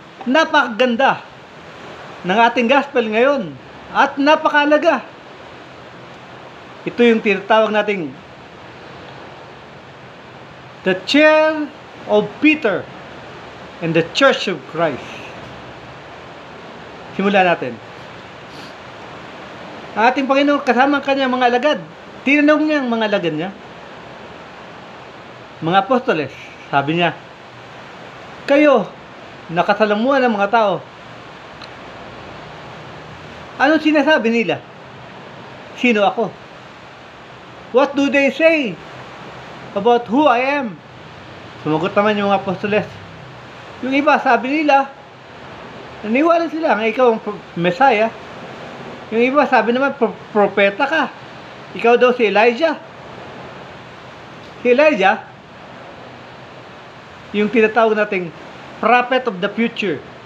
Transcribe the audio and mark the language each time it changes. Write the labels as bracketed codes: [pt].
[tl] Napakaganda ng ating gospel ngayon at napakalaga. Ito yung tinatawag nating [en] the chair of Peter and the Church of Christ. [tl] Simulan natin. Ang ating Panginoon kasama ang kanyang mga alagad. Tinanong niya ang mga alagad niya. Mga apostoles, sabi niya, kayo, nakasalamuhan ng mga tao. Anong sinasabi nila? Sino ako? [en] What do they say about who I am? [tl] Sumagot naman yung mga apostoles. Yung iba, sabi nila, naniwala sila nga ikaw ang Messiah. Yung iba sabi naman, propeta ka. Ikaw daw si Elijah. Si Elijah, yung tinatawag nating [en] prophet of the future.